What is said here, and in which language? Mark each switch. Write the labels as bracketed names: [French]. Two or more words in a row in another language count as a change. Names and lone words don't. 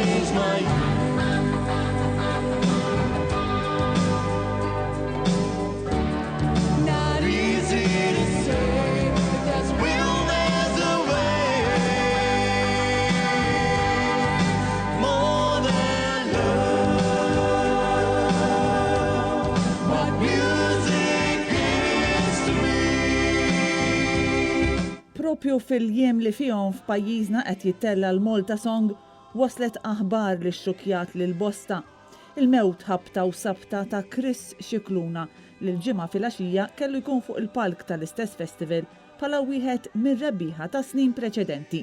[English] my not easy to say, but there's will, there's a way. More than love, what music is to me. [Maltese] Propju fil-jiem li fihom f'pajjiżna qed jittella l-Malta Song waslet aħbar li xxukjat lil bosta. Il-mewt ħabta u sabta ta' Chris Scicluna li l-ġimgħa filgħaxija kellu jkun fuq il-palk tal-istess festival bħala wieħed mir-rebbieħa ta' snin preċedenti.